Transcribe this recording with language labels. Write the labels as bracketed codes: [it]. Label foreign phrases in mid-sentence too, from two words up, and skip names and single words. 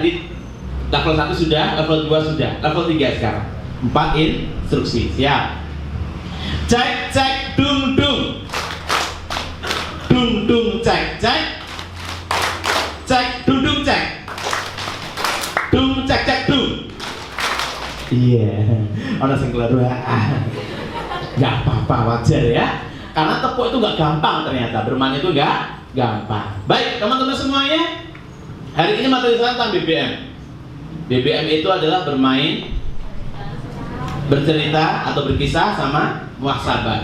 [id] Tadi level 1 sudah, level 2 sudah, level 3 sekarang. 4 instruksi. Siap. Cek cek dung dung. Dung dung cek cek. Cek dung dung cek. Dung cek cek dung. Iya. [jv] Ono sing kleru. [id] Enggak apa-apa, wajar ya. Karena tepuk itu enggak gampang ternyata. Bermain itu enggak gampang. Baik, teman-teman semuanya. Hari ini materi saya tentang BBM. BBM itu adalah bermain, bercerita atau berkisah sama muhasabah.